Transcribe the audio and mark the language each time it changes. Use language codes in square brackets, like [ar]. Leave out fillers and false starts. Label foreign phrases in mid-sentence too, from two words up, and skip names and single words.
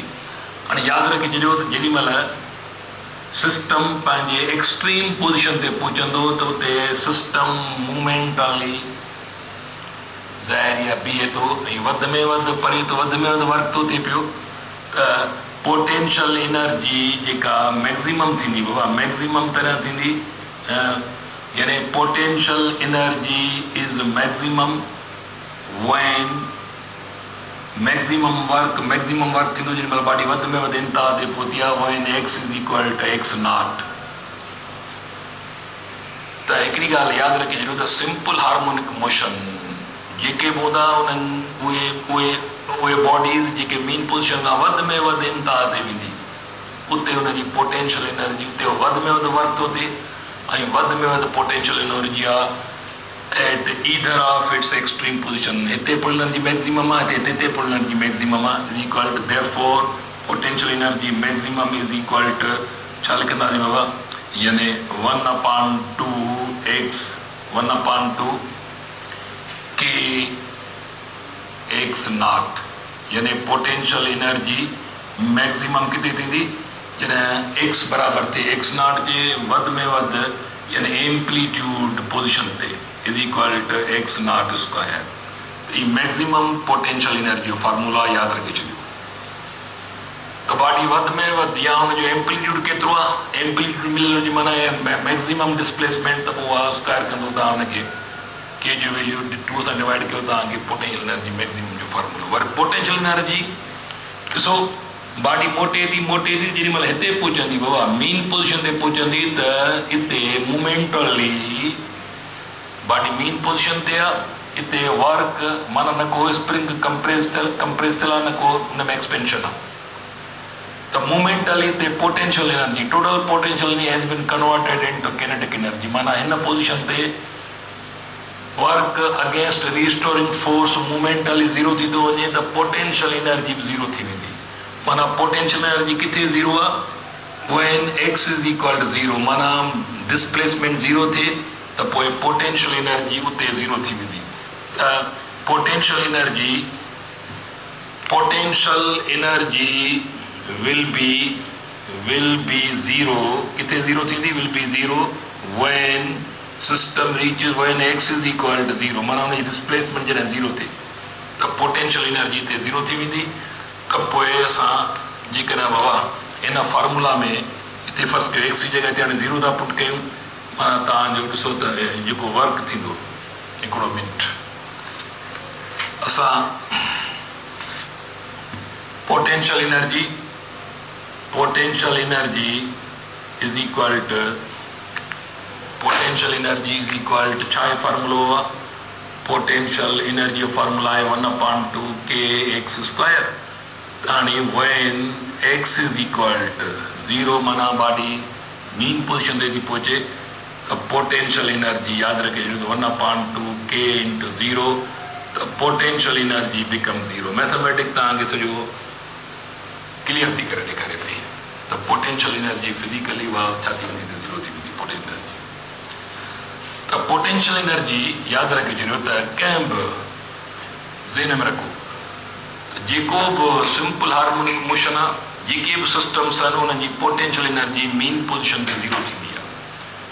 [sd] हाणे यादि रखे छॾियो त जेॾी महिल सिस्टम पंहिंजे [en] extreme position [sd] ते पहुचंदो त उते [en] system momentarily [sd] ज़ाहिर बीहे थो, ऐं वधि में वधि परे थो, वधि में वधि वर्क थो थिए पियो, त [en] potential energy [sd] जेका मैक्सिमम थींदी बाबा, मैक्सिमम तरह थींदी, यानी [en] potential energy is maximum when maximum work [sd] थींदो जेॾी महिल बॉडी वधि में वधि इंतिहा ते पहुती आहे, [en] when X is equal to X0. [sd] त हिकिड़ी ॻाल्हि यादि रखे छॾियो त [en] simple harmonic motion [sd] जेके बि हूंदा उन्हनि उहे बॉडीज़ जेके [en] mean position [sd] खां वधि में वधि इंतिहा ते वेंदी, उते हुनजी [en] potential energy, [sd] उते वधि में वधि वर्क थो थिए, ऐं वधि में वधि [en] potential energy [sd] आहे [en] at either of its extreme position. [sd] हिते [en] pull energy maximum [sd] आहे, हिते [en] pull energy maximum [sd] आहे, [en] is equal to therefore potential energy maximum is equal to [sd] छा लिखंदासीं बाबा, यानी 1/2 X 1/2 KX0, यानी [en] potential energy maximum [sd] किथे थींदी, जॾहिं X बराबरि थिए X0 जे वधि में वधि, यानी [en] amplitude position [sd] ते [en] is equal to X0²। [sd] ये [en] maximum potential energy formula [sd] याद रखे छॾियो। त बॉडी बॉडी वध में वध या हुन जो एम्पलीट्यूड केतिरो आहे, एम्पलीट्यूड मिलण जी माना [en] maximum displacement, [sd] त पोइ उहा स्क्वायर कंदो तव्हां हुनखे के जो वैल्यू 2 सां डिवाइड कयो तव्हांखे [en] potential energy maximum [sd] जो फॉर्मूलो। वरी [en] potential energy [sd] ॾिसो बॉडी मोटे थी जेॾी महिल हिते पहुचंदी बाबा [en] mean position [sd] ते पहुचंदी त हिते मोमेंटली बॉडी [en] mean position [sd] ते आहे, हिते वर्क माना न को [en] spring compress [sd] थियल आहे, न को हुन में एक्सपेंशन आहे, त मोमेंटली हिते [en] potential energy total potential energy has been converted into kinetic energy. [sd] माना हिन पोज़ीशन ते [en] work against restoring force momentarily zero [sd] थी थो वञे त [en] potential energy [sd] बि ज़ीरो थी वेंदी। माना [en] potential energy [sd] किथे ज़ीरो आहे, [en] when x is equal to zero, [sd] माना [en] displacement zero [sd] थिए त पोइ [en] potential energy [sd] उते ज़ीरो थी वेंदी। [en] त potential energy will be zero, [sd] किथे ज़ीरो थींदी, [en] will be zero when system reaches when x is equal to zero, [sd] माना हुनजी डिस्प्लेसमेंट जॾहिं ज़ीरो थिए त [en] potential energy [sd] हिते ज़ीरो थी वेंदी। त पोइ असां जेकॾहिं बाबा इन फार्मूला में हिते फ़र्ज़ु कयो एक्स जी जॻह ते हाणे ज़ीरो था पुट कयूं, माना तव्हांजो ॾिसो त जेको वर्क थींदो, हिकिड़ो मिनट, असां पोटेंशियल [en] energy is equal to [sd] छा आहे फार्मूलो आहे, [en] potential energy [sd] जो फार्मूला आहे 1/2 kx²। हाणे [en] when x is equal to zero [sd] माना बॉडी [en] mean position [sd] ते थी पहुचे त [en] potential energy [sd] यादि रखिजो 1/2 k × 0, त [en] potential energy become zero. [sd] मैथमेटिक्स तव्हांखे सॼो क्लियर थी करे ॾेखारे पई त [en] potential energy physically [sd] उहा छा थी वेंदी, ज़ीरो थी वेंदी [en] potential energy. [sd] त [en] potential energy [sd] यादि रखी छॾियो त कंहिं बि ज़हन में रखो, जेको बि [en] simple harmonic motion [sd] आहे, जेके बि सिस्टम्स आहिनि उन्हनि जी [en] potential energy mean position [sd] ते ज़ीरो थींदी आहे।